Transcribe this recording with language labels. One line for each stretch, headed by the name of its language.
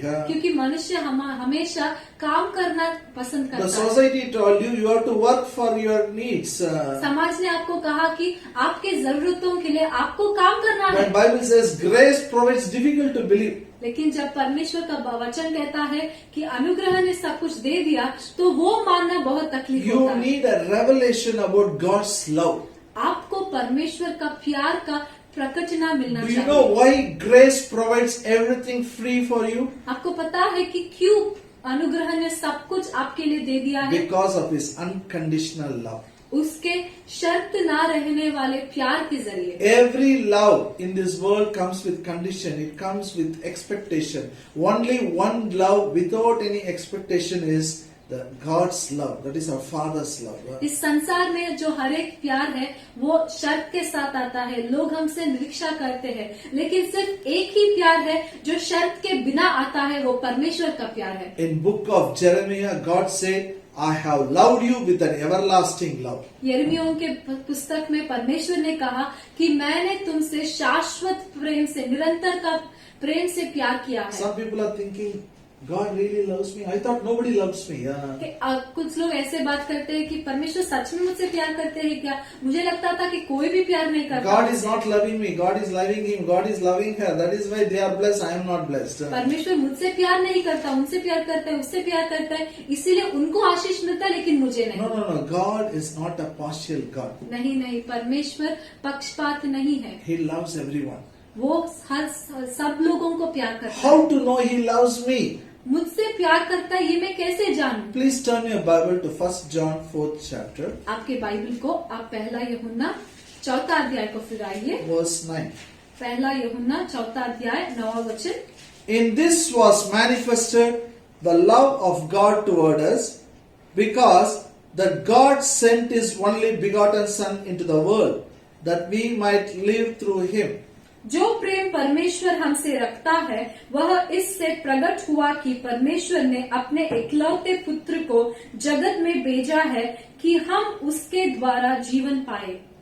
Hindi: क्योंकि मनुष्य हमेशा काम करना पसंद
English: The
Hindi: करता है।
English: society told you have to work for your needs.
Hindi: समाज ने आपको कहा कि आपके जरूरतों के लिए आपको काम करना है।
English: When Bible says grace provides, difficult to believe.
Hindi: लेकिन जब परमेश्वर का वचन कहता है कि अनुग्रह ने सब कुछ दे दिया, तो वो मानना बहुत तकलीफ
English: You
Hindi: होता है।
English: need a revelation about God's love.
Hindi: आपको परमेश्वर का प्यार का प्रकटना मिलना
English: Do you
Hindi: चाहिए।
English: know why grace provides everything free for you?
Hindi: आपको पता है कि क्यों अनुग्रह ने सब कुछ आपके लिए दे दिया है?
English: Because of His unconditional love.
Hindi: उसके शर्त ना रहने वाले प्यार के जरिए।
English: Every love in this world comes with condition. It comes with expectation. Only one love without any expectation is the God's love. That is our Father's love.
Hindi: इस संसार में जो हर एक प्यार है वो शर्त के साथ आता है। लोग हमसे निरीक्षा करते हैं, लेकिन सिर्फ एक ही प्यार है जो शर्त के बिना आता है, वो परमेश्वर का प्यार है।
English: In book of Jeremiah, God said, I have loved you with an everlasting love.
Hindi: यिर्मयाह के पुस्तक में परमेश्वर ने कहा कि मैंने तुमसे शाश्वत प्रेम से, निरंतर का प्रेम से प्यार किया है।
English: Some people are thinking, God really loves me. I thought nobody loves me.
Hindi: कि कुछ लोग ऐसे बात करते हैं कि परमेश्वर सच में मुझसे प्यार करते हैं क्या? मुझे लगता था कि कोई भी प्यार नहीं करता।
English: God is not loving me. God is loving him. God is loving her. That is why they are blessed. I am not blessed.
Hindi: परमेश्वर मुझसे प्यार नहीं करता, उनसे प्यार करता है, उससे प्यार करता है, इसीलिए उनको आशीष मिलता है, लेकिन मुझे नहीं।
English: No. God is not a partial God.
Hindi: नहीं, परमेश्वर पक्षपात नहीं है।
English: He loves everyone.
Hindi: वो सब लोगों को प्यार करता है।
English: How to know He loves me?
Hindi: मुझसे प्यार करता है ये मैं कैसे जानूं?
English: Please turn your Bible to 1 John 4th chapter,
Hindi: आपके बाइबल को आप पहला यूहन्ना 4 अध्याय को फिराइए।
English: verse 9.
Hindi: पहला यूहन्ना 4 अध्याय 9 वचन।
English: In this was manifested the love of God toward us, because that God sent His only begotten Son into the world, that we might live through Him.
Hindi: जो प्रेम परमेश्वर हमसे रखता है वह इससे प्रकट हुआ कि परमेश्वर ने अपने इकलौते पुत्र को जगत में भेजा है कि हम उसके द्वारा जीवन पाए।